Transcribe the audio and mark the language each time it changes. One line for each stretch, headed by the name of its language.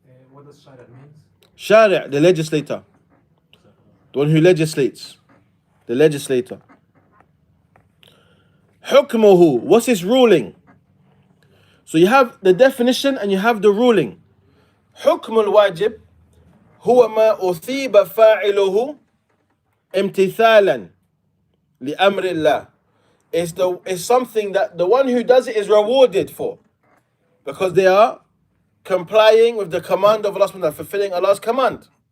English: What does shari' mean? Shari', the legislator. The one who legislates. The legislator. Hukmuhu, what's his ruling? So you have the definition and you have the ruling.
Arabic: حكم الواجب هو ما أثيب فاعله امتثالا لأمر الله.
English: It's something that the one who does it is rewarded for, because they are complying with the command of Allah subhanahu wa ta'ala, fulfilling Allah's command.